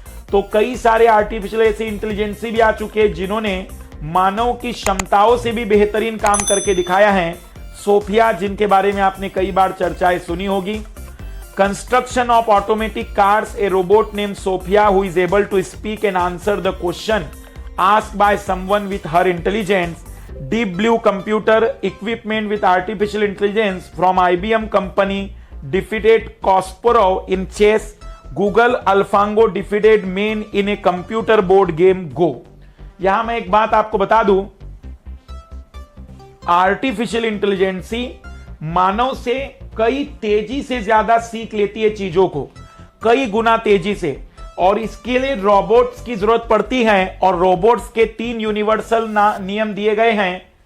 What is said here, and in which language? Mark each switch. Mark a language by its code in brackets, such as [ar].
[hi] तो कई सारे आर्टिफिशियल ऐसी इंटेलिजेंसी भी आ चुके हैं जिन्होंने मानव की क्षमताओं से भी बेहतरीन काम करके दिखाया है। सोफिया, जिनके बारे में आपने कई बार चर्चाएं सुनी होगी। [en] Construction of automatic cars, a robot name Sophia who is able to speak and answer the question asked by someone with her intelligence. Deep Blue computer equipment with artificial intelligence from IBM company defeated Kasparov in chess. Google AlphaGo defeated Man in a computer board game Go. [hi] यहां मैं एक बात आपको बता दूं, artificial intelligence मानव से कई तेजी से ज्यादा सीख लेती है चीजों को, कई गुना तेजी से। और इसके लिए रोबोट्स की जरूरत पड़ती है और रोबोट्स के 3 यूनिवर्सल नियम दिए गए हैं।